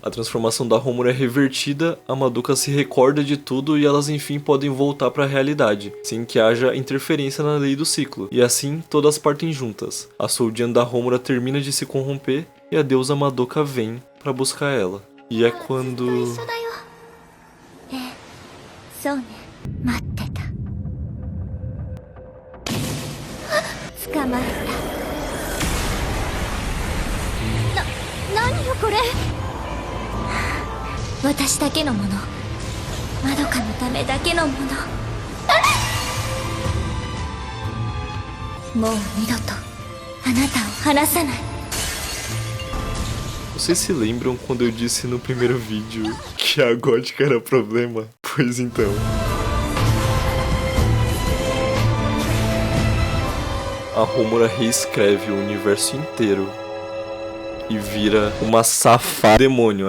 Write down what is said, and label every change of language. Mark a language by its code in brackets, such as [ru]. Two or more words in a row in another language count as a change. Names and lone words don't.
[pt] A transformação da Homura é revertida, a Madoka se recorda de tudo e elas enfim podem voltar para a realidade, sem que haja interferência na lei do ciclo. E assim todas partem juntas. A Soul Gem da Homura termina de se corromper e a deusa Madoka vem para buscar ela. E é quando... [ja] そうね。ま何よこれ。私だけのもの、まどかのためだけのもの。もう二度とあなたを離さない。 [pt] Vocês se lembram quando eu disse no primeiro vídeo que a gótica era problema? Pois então. A Homura reescreve o universo inteiro e vira uma safada demônio.